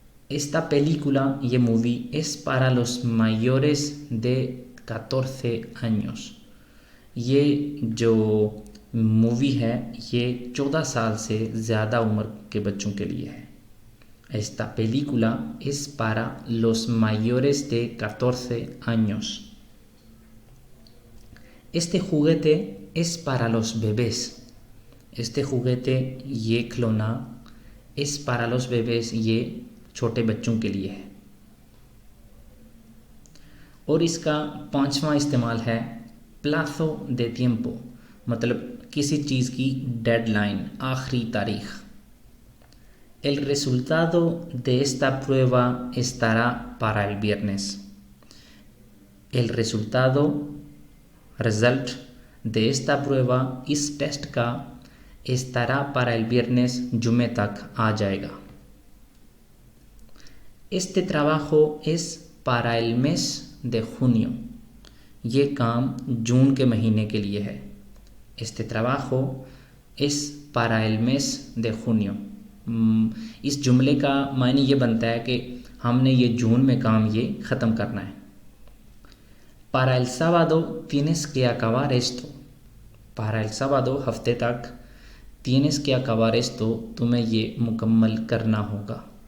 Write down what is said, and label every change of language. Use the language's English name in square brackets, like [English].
[Spanish] esta película [Hindi] ये movie [Spanish] es para los mayores de 14 años, [Hindi] ये जो मूवी है ये 14 साल से ज़्यादा उम्र के बच्चों के लिए है। [Spanish] esta película es para los mayores de 14 años। este juguete es para los bebés, este juguete [Hindi] ये खिलौना [Spanish] es para los bebés [Hindi] ये छोटे बच्चों के लिए है। और इसका पांचवा इस्तेमाल है [Spanish] प्लाज़ो दे tiempo, [Hindi] मतलब किसी चीज़ की डेडलाइन, आखिरी तारीख। [Spanish] El resultado de esta prueba estará para el viernes. El resultado, result de esta prueba, [Hindi] इस टेस्ट का [Spanish] estará para el viernes, [Hindi] जुमे तक आ जाएगा। [Spanish] Este trabajo es para el mes de junio. [Hindi] ये काम जून के महीने के लिए है। [Spanish] Este trabajo es para el mes de junio. [Hindi] इस जुमले का मायने ये बनता है कि हमने ये जून में काम ये ख़त्म करना है। [Spanish] Para el sábado tienes que acabar esto. Para el sábado [Hindi] हफ्ते तक [Spanish] tienes que acabar esto, [Hindi] तुम्हें ये मुकम्मल करना होगा।